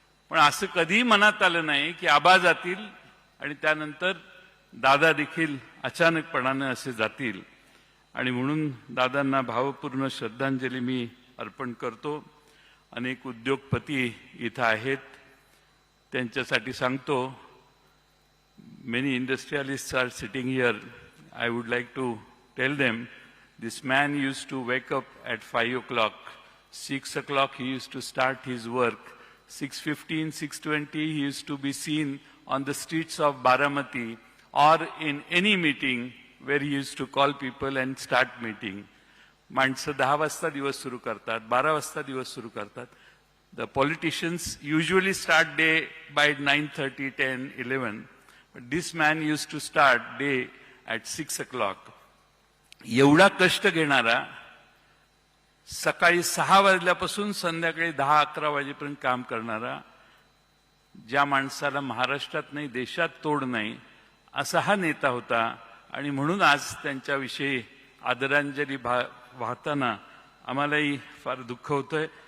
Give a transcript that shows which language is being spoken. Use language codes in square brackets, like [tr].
[mr] पण असं कधीही मनात आलं नाही की आबा जातील आणि त्यानंतर दादा देखील अचानकपणानं असे जातील. आणि म्हणून दादांना भावपूर्ण श्रद्धांजली मी अर्पण करतो. अनेक उद्योगपती इथं आहेत, त्यांच्यासाठी सांगतो, [en] many industrialists are sitting here. I would like to tell them, this man used to wake up at 5 o'clock. 6 o'clock he used to start his work. 6:15, 6:20 he used to be seen on the streets of Baramati or in any meeting where he used to call people and start meeting. [mr] माणसं 10 वाजता दिवस सुरू करतात, 12 वाजता दिवस सुरू करतात. [en] The politicians usually start day by 9:30, 10, 11. But this man used to start day at 6 o'clock. [mr] एवढा कष्ट घेणारा, सकाळी 6 वाजल्यापासून संध्याकाळी 10-11 वाजेपर्यंत काम करणारा, ज्या माणसाला महाराष्ट्रात नाही देशात तोड नाही, असा हा नेता होता. आणि म्हणून आज त्यांच्याविषयी आदरांजली वाहताना आम्हालाही फार दुःख होतंय.